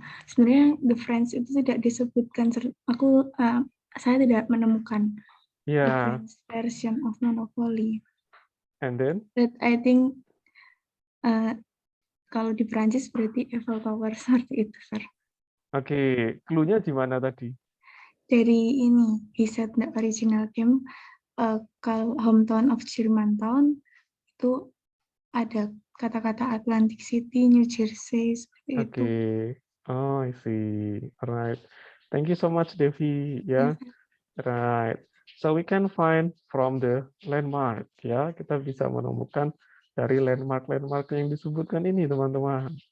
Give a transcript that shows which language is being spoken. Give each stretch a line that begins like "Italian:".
Indonesian: Sebenarnya the French itu tidak disebutkan. Saya tidak menemukan
English: Yeah, advanced version of Monopoly. and then That I think
Indonesian: kalau di Prancis berarti Eiffel Tower seperti itu, Sir. oke, clue-nya di mana tadi? Dari ini,
English: he said the original game,
Indonesian: kalau hometown of Germantown itu ada kata-kata Atlantic City, New Jersey, seperti itu.
English: Oke. Oh, I see. Alright. Thank you so much, Devi. Ya, right. So we can find from the landmark.
Indonesian: Ya, kita bisa menemukan dari landmark-landmark yang disebutkan ini, teman-teman.